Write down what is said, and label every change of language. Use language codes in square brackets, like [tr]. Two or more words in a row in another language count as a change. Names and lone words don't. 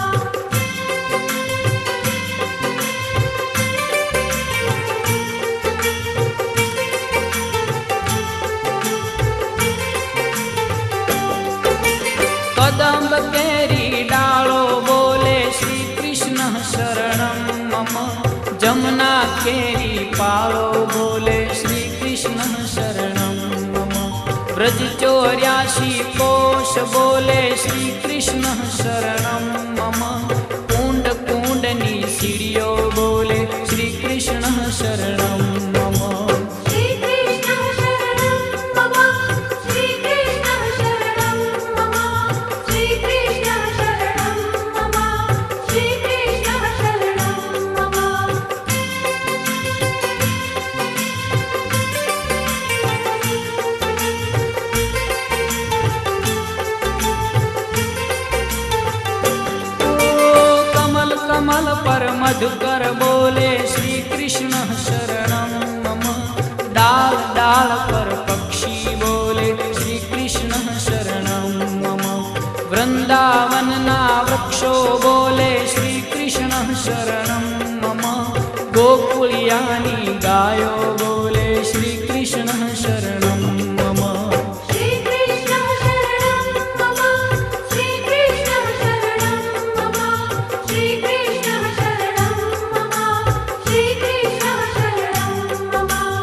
[gu] કદમ્બ કેરી ડાળો બોલે [sa] श्रीकृष्ण शरणं मम [gu] જમુના કેરી પાળો બોલે [sa] श्रीकृष्ण शरणं मम [gu] વ્રજ 84 કોશ બોલે [sa] श्रीकृष्ण शरणं मम [gu] કુંડ કુંડની સીઢિયો બોલે [sa] श्रीकृष्ण शरणं मम श्रीकृष्ण शरणं मम श्रीकृष्ण शरणं मम श्रीकृष्ण शरणं मम श्रीकृष्ण शरणं मम [gu] કમળ કમળ પર મધુકર બોલે [sa] श्री कृष्ण शरणं [gu] मम ડાળ ડાળ પર પક્ષી બોલે [sa] श्री कृष्ण शरणं मम [gu] વૃંદાવન ના વૃક્ષો બોલે [sa] श्री कृष्ण शरणं मम [gu] ગોકુળિયાની ગાયો બોલે [sa] श्री कृष्ण शरणं मम श्रीकृष्ण शरणं मम श्रीकृष्ण शरणं मम श्रीकृष्ण शरणं मम श्रीकृष्ण शरणं मम